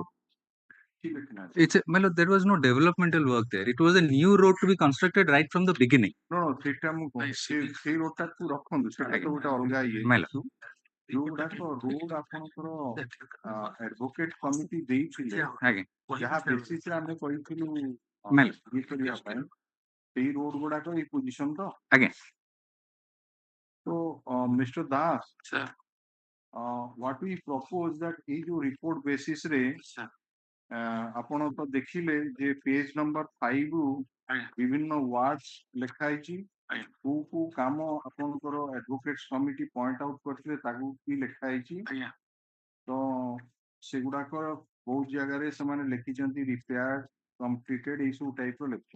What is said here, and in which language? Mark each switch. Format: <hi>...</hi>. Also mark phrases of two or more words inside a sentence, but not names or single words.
<or>ଠିକ ଅଛି ନା</or> <en>It's a, well, there was no developmental work there. It was a new road to be constructed right from the beginning. no no</en> <or>ସେଇଟା ମୁଁ ନାଇଁ, କହୁଛି ସେଇ ରୋଡଟାକୁ ରଖନ୍ତୁ ସେଇଟା ତ ଗୋଟେ ଅଲଗା ଇଏ ମେଲା। issue। ଯୋଉଗୁଡାକ ରୋଡ ଆପଣଙ୍କର</or> <en>advocate committee</en> <or>ଦେଇଥିଲେ ଆଜ୍ଞା ଯାହା ବେସିସରେ ଆମେ କହିଥିଲୁ ମେଲା। ଇଏ କରିବା ପାଇଁ ସେଇ ରୋଡ ଗୁଡାକ ଏଇ ପୋଜିସନ ତ ଆଜ୍ଞା ତ ମିଷ୍ଟର ଦାସ sir</or> <en>what we propose that</en> <or>ଏଇ ଯୋଉ</or> <en>report basis ରେ</en> <or>sir ଆପଣ ତ ଦେଖିଲେ ଯେ</or> <en>page number</en> <or>5 ରୁ ଆଜ୍ଞା ବିଭିନ୍ନ ୱାର୍ଡସ୍ ଲେଖା ହେଇଛି ଆଜ୍ଞା କୋଉ କୋଉ କାମ ଆପଣଙ୍କର</or> <en>advocates committee point out</en> <or>କରିଥିଲେ ତାକୁ ବି ଲେଖା ହେଇଛି ଆଜ୍ଞା ତ ସେଗୁଡାକ ବହୁତ ଜାଗାରେ ସେମାନେ ଲେଖିଛନ୍ତି</or> <en>repaired completed</en> <or>ଏଇ ସବୁ ଟାଇପ ର ଲେଖିଛନ୍ତି</or>